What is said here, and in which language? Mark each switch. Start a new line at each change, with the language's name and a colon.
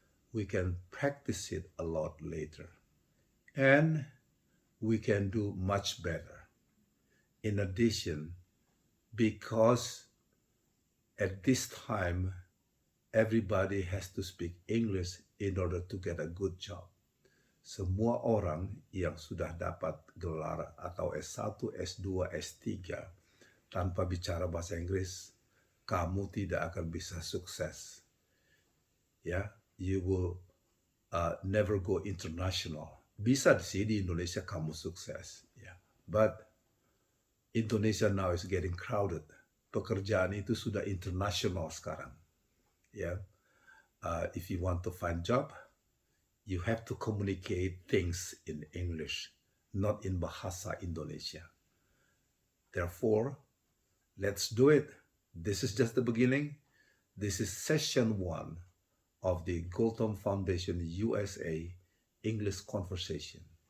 English: We can practice it a lot later. And we can do much better. In addition, because at this time, everybody has to speak English in order to get a good job.
Indonesian: Semua orang yang sudah dapat gelar atau S1, S2, S3 tanpa bicara bahasa Inggris, kamu tidak akan bisa sukses.
English: Ya, you will never go international.
Indonesian: Bisa sih di Indonesia kamu sukses, ya.
English: But Indonesia now is getting crowded.
Indonesian: Pekerjaan itu sudah international sekarang.
English: Ya, if you want to find job, you have to communicate things in English, not in Bahasa Indonesia. Therefore, let's do it. This is just the beginning. This is session 1 of the Gultom Foundation USA English Conversation.